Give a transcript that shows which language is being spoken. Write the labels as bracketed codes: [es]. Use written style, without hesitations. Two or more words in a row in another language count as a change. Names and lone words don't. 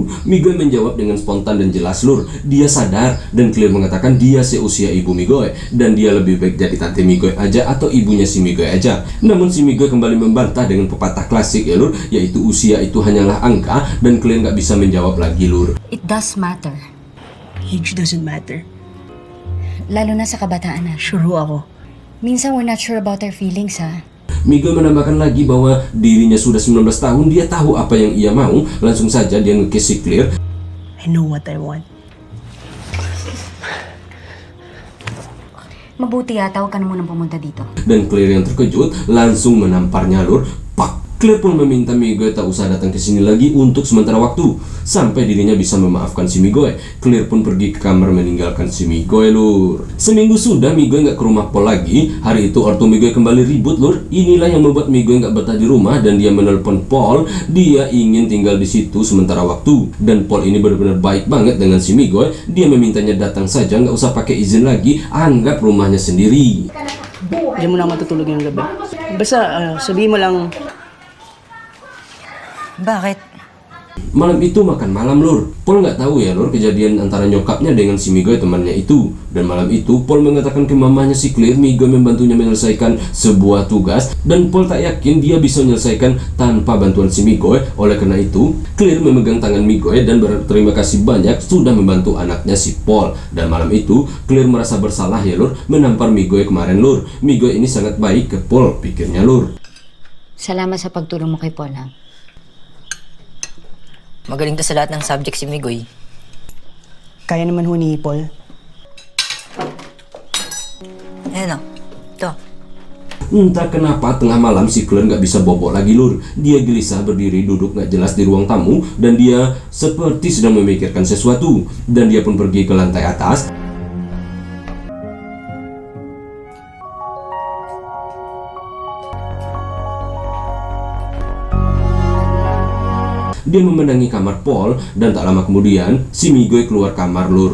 [id] Miguel menjawab dengan spontan dan jelas lur, dia sadar, dan Claire mengatakan dia seusia ibu Miguel, dan dia lebih baik jadi tante Miguel aja atau ibunya si Miguel aja. Namun si Miguel kembali membantah dengan pepatah klasik ya lur, yaitu usia itu hanyalah angka, dan Claire nggak bisa menjawab lagi lur. [en] It does matter. Age doesn't matter. [tl] Lalo na sa kabataan na. Sure ho ako. [en] Minsan we're not sure about our feelings, ha? [id] Miguel menambahkan lagi bahwa dirinya sudah 19 tahun, dia tahu apa yang ia mau. Langsung saja dia nge-kiss si Claire. [en] I know what I want. [tl] Mabuti yata, huwag ka na munang pumunta dito. [id] Dan Claire yang terkejut langsung menamparnya lur. Pak! Claire pun meminta Miguel tak usah datang ke sini lagi untuk sementara waktu, sampai dirinya bisa memaafkan si Miguel. Claire pun pergi ke kamar meninggalkan si Miguel lur. Seminggu sudah Miguel nggak ke rumah Paul lagi. Hari itu ortu Miguel kembali ribut lur. Inilah yang membuat Miguel nggak betah di rumah, dan dia menelpon Paul. Dia ingin tinggal di situ sementara waktu, dan Paul ini benar-benar baik banget dengan si Miguel. Dia memintanya datang saja, nggak usah pakai izin lagi, anggap rumahnya sendiri. [tl] Diyan mo na matutulog yung gabi. Basta sabihin mo lang, Bakit? [id] Malam itu makan malam lur. Paul nggak tahu ya lur kejadian antara nyokapnya dengan si Miguel temannya itu. Dan malam itu Paul mengatakan ke mamanya si Claire Miguel membantunya menyelesaikan sebuah tugas, dan Paul tak yakin dia bisa menyelesaikan tanpa bantuan si Miguel. Oleh karena itu Claire memegang tangan Miguel dan berterima kasih banyak sudah membantu anaknya si Paul. Dan malam itu Claire merasa bersalah ya lur menampar Miguel kemarin lur. Miguel ini sangat baik ke Paul, pikirnya lur. [tl] Salamat sa pagtulong mo kay Paul, ha? Magaling to sa lahat ng subject si Migoy. kaya naman ho ni Paul. Ayan o. Ito. [id] Entah kenapa tengah malam si Claire nggak bisa bobok lagi lur. Dia gelisah berdiri duduk nggak jelas di ruang tamu, dan dia seperti sedang memikirkan sesuatu. Dan dia pun pergi ke lantai atas. Dia memenangi kamar Paul, dan tak lama kemudian si Miguel keluar kamar lur.